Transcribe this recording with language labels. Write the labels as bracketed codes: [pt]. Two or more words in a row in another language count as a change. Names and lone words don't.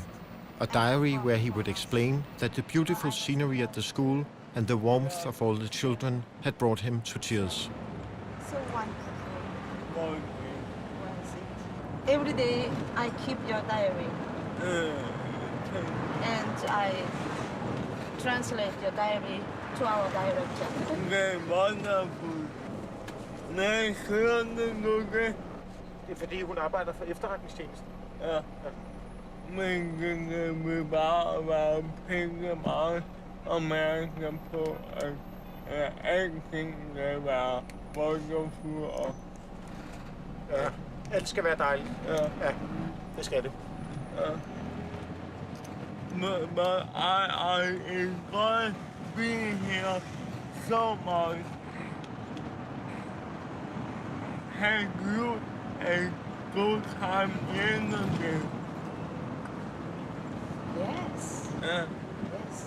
[en] A diary where he would explain that the beautiful scenery at the school and the warmth of all the children had brought him to tears. So wonderful. Every day I keep your diary. And I translate your diary to our director. [da] Det er wonderful. Nej, hører du det? Det er fordi, hun arbejder for efterretningstjenesten. Ja. Men det vil bare være penge meget opmærksom på, at alting skal være wonderful og... Ja, alt skal være dejligt. Ja. Ja, det skal det. Ja. [en] But I enjoy being here so much. Have you a good time in the game? Yes. Yes.